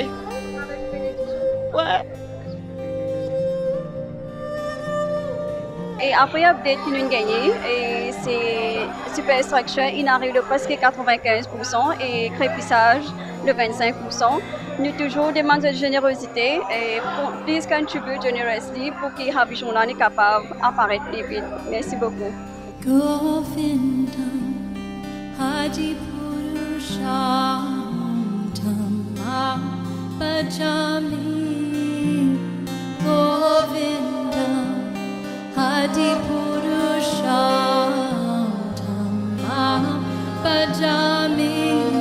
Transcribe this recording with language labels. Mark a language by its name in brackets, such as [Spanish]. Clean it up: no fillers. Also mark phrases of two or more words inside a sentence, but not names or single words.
[French] Ouais. Et après update qui nous a gagné, et c'est Superstructure, il arrive de presque 95% et crépissage de 25%. Nous toujours demandons de générosité et [English] please contribute generously [French] pour que Habijon est capable d'apparaître plus vite. Merci beaucoup. [Sanskrit] आदि पुरुषोत्तम भजामि